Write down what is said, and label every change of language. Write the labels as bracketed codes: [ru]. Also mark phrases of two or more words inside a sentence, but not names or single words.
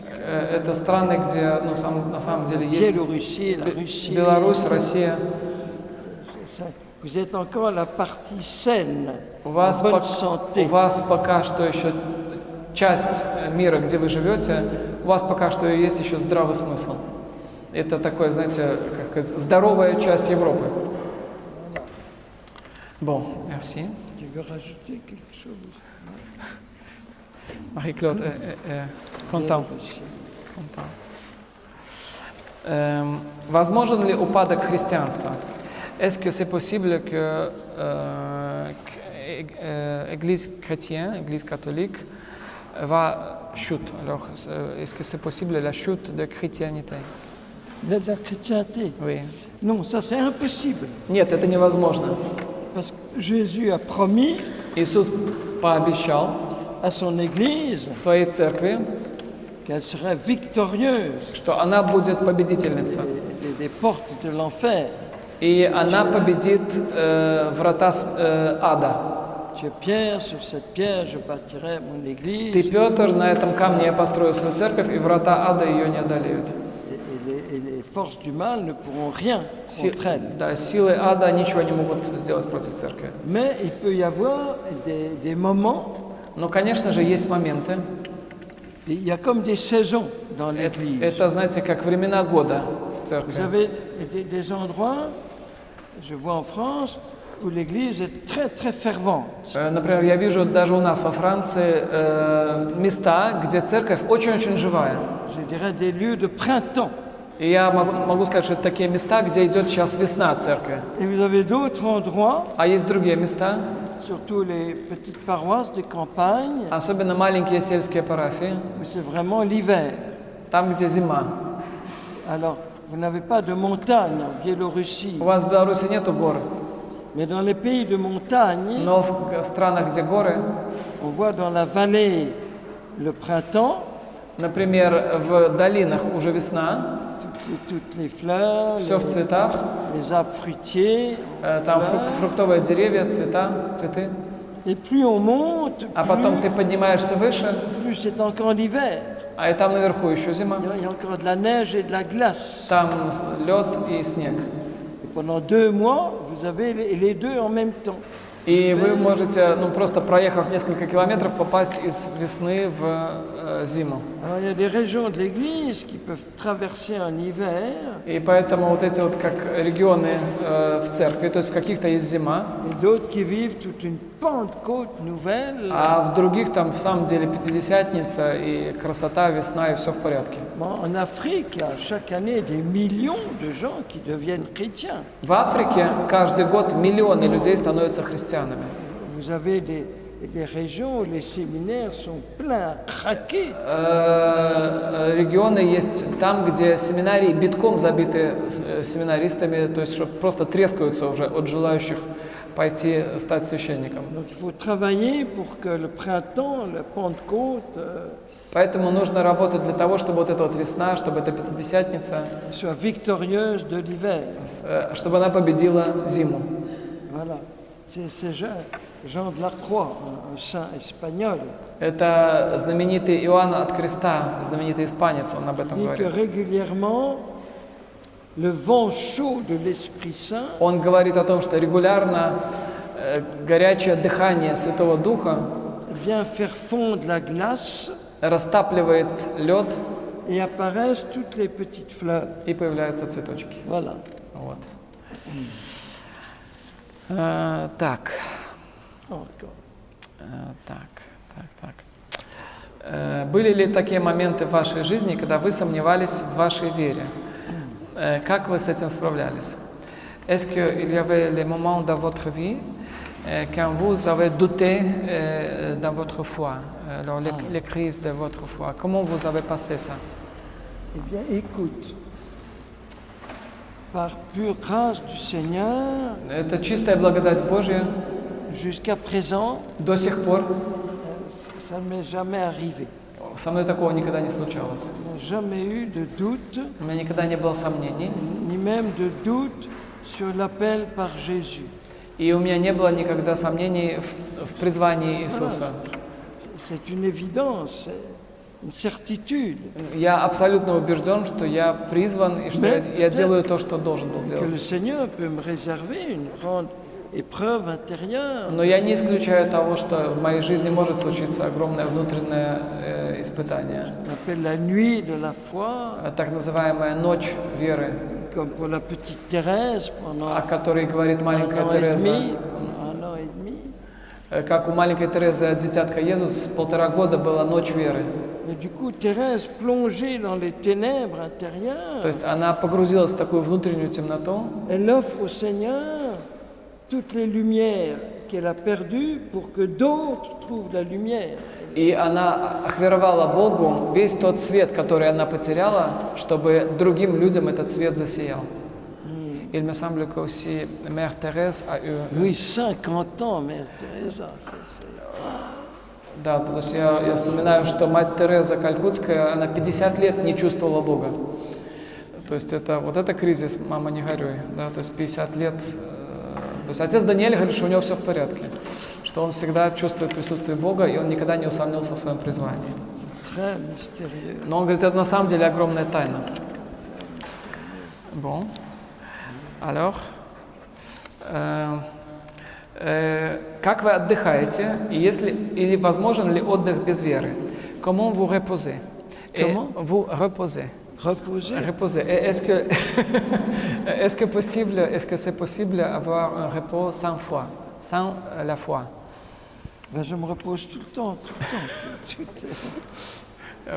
[ru] Это страны, где на самом деле есть [fr] Biélorussie, la Russie. [ru] Беларусь, Россия. [fr] Vous êtes encore la partie saine, [ru] У [fr] en [ru] вас, [fr] bonne [ru] у [fr] santé. [ru] вас пока что еще часть мира, где вы живете, у вас пока что есть еще здравый смысл. Это такое, знаете, как сказать, здоровая часть Европы. [fr] Bon, merci. Tu veux rajouter quelque chose? Marie-Claude est content. Content. [ru] Возможен ли упадок христианства? [fr] Est-ce que c'est possible que Église chrétienne, Église catholique, va chute? Alors, est-ce que c'est possible la chute de chrétienté? De la chrétienté? Oui. Non, ça c'est impossible. [ru] Нет, это невозможно. [fr] Parce que Jésus a promis [ru] Иисус пообещал [fr] à son Église [ru] своей церкви, [fr] qu'elle serait victorieuse [ru] что она будет победительница. [fr] des portes de l'enfer. [ru] И она победит врата ада. [fr] Tu es Pierre, sur cette pierre je bâtirai mon Église. [ru] Ты, Петр, на этом камне я построю свою церковь, и врата ада ее не одолеют. [fr] Et les forces du mal ne pourront rien contre elle. [ru] Да, силы ада ничего не могут сделать против церкви. [fr] Mais il peut y avoir des moments, [ru] Но, конечно же, есть моменты. [fr] il y a comme des saisons dans l'Église. [ru] Это, знаете, как времена года в [fr] Vous [ru] церкви. [fr] avez des endroits, je vois en France, où l'Église est très très fervente. [ru] Например, я вижу даже у нас во Франции места, где церковь очень-очень живая. [fr] Je dirais des lieux de printemps. [ru] И я могу сказать, что это такие места, где идет сейчас весна церкви. [fr] Et vous avez d'autres endroits, [ru] А есть другие места, [fr] surtout les petites paroisses de campagne, [ru] особенно маленькие сельские парафии, [fr] où c'est vraiment l'hiver. [ru] там, где зима. [fr] Alors, vous n'avez pas de montagne en Biélorussie, [ru] У вас в Беларуси нету гор, [fr] mais dans les pays de montagne, [ru] но в странах, где горы, [fr] on voit dans la vallée le printemps, [ru] например, в долинах уже весна, [fr] toutes les fleurs, [ru] все в цветах, [fr] les arbres fruitiers, [ru] там [fr] fleurs. [ru] фруктовые деревья, цветы. [fr] Et plus on monte, [ru] А потом ты поднимаешься выше, [fr] plus c'est encore l'hiver. [ru] а и там наверху еще зима. [fr] Il y a encore de la neige et de la glace. [ru] Там лед и снег. [fr] Et pendant 2 mois, vous avez les deux en même temps. [ru] И вы можете, просто проехав несколько километров, попасть из весны в зиму. [fr] Alors, il y a des régions de l'Église qui peuvent traverser en hiver, [ru] И поэтому вот эти вот как регионы в церкви, то есть в каких-то есть зима, [fr] et d'autres qui vivent toute une Pentecôte nouvelle. [ru] а в других там в самом деле Пятидесятница и красота, весна и все в порядке. [fr] Bon, en Afrique, il y a chaque année des millions de gens qui deviennent chrétiens. [ru] В Африке каждый год миллионы людей становятся христианами. [fr] Vous avez des régions où les séminaires sont pleins, craqués. [ru] Регионы есть там, где семинарии битком забиты семинаристами, то есть что просто трескаются уже от желающих пойти стать священником. [fr] Donc il faut travailler pour que le printemps, la Pentecôte, [ru] Поэтому нужно работать для того, чтобы вот эта вот весна, чтобы эта Пятидесятница, [fr] soit victorieuse de l'hiver. [ru] чтобы она победила зиму. [fr] Voilà. C'est Jean de la Croix, un saint espagnol, [ru] Это знаменитый Иоанн от Креста, знаменитый испанец, он об этом [fr] dit que [ru] говорит. [fr] régulièrement, le vent chaud de l'Esprit Saint [ru] Он говорит о том, что регулярно горячее дыхание Святого Духа [fr] vient faire fondre la glace [ru] растапливает лед, [fr] et apparaissent toutes les petites fleurs. [ru] и появляются цветочки. [fr] Voilà. [ru] Вот. Так. [fr] Encore. [ru] Так. Были ли такие моменты в вашей жизни, когда вы сомневались в вашей вере? Как вы с этим справлялись? [fr] Est-ce qu'il y avait les moments dans votre vie quand vous avez douté dans votre foi, alors les crises de votre foi? Comment vous avez passé ça? Eh bien, écoute, par pure grâce du Seigneur, [ru] Это чистая благодать Божья. [fr] jusqu'à présent, [ru] До сих пор [fr] ça ne m'est jamais arrivé. [ru] со мной такого никогда не случалось. [fr] Il n'y a jamais eu de doute, [ru] У меня никогда не было сомнений, [fr] ni même de doute sur l'appel par Jésus. [ru] и у меня не было никогда сомнений в призвании Иисуса. [fr] C'est une évidence, c'est une certitude [ru] Я абсолютно убежден, что я призван и что я делаю то, что должен был [fr] que le [ru] делать. [fr] Seigneur peut me réserver une grande épreuve intérieure. [ru] Но я не исключаю того, что в моей жизни может случиться огромное внутреннее испытание. [fr] On appelle la nuit de la foi, [ru] Так называемая ночь веры, [fr] comme pour la petite Thérèse pendant [ru] о которой говорит [fr] un [ru] маленькая [fr] an et [ru] Тереза. [fr] demi. Un an et demi. [ru] Как у маленькой Терезы, дитятка Иисус, 1,5 года была ночь веры. [fr] Et du coup, Thérèse, plongée dans les ténèbres intérieures, [ru] То есть она погрузилась в такую внутреннюю темноту, [fr] elle offre au Seigneur toutes les lumières qu'elle a perdues pour que d'autres trouvent la lumière. [ru] и она охверовала Богу весь тот свет, который она потеряла, чтобы другим людям этот свет засиял. [fr] Il me semble que aussi Mère Thérèse a eu... Oui, 50 ans, Mère Teresa. [ru] Да, то есть я вспоминаю, что мать Тереза Калькутская, она 50 лет не чувствовала Бога. То есть это, вот это кризис, мама, не горюй. Да, то есть 50 лет. То есть отец Даниэль говорит, что у него все в порядке, что он всегда чувствует присутствие Бога, и он никогда не усомнился в своем призвании. [fr] Très mystérieux. [ru] Но он говорит, это на самом деле огромная тайна. [fr] Bon. Alors, [ru] как вы отдыхаете, и если, или возможен ли отдых без веры? [fr] Comment vous reposez? Comment? Vous reposez. Reposer. Reposer. Et est-ce que, est-ce que c'est possible avoir un repos sans foi, sans la foi? Ben, je me repose tout le temps, tout le temps. tout le temps.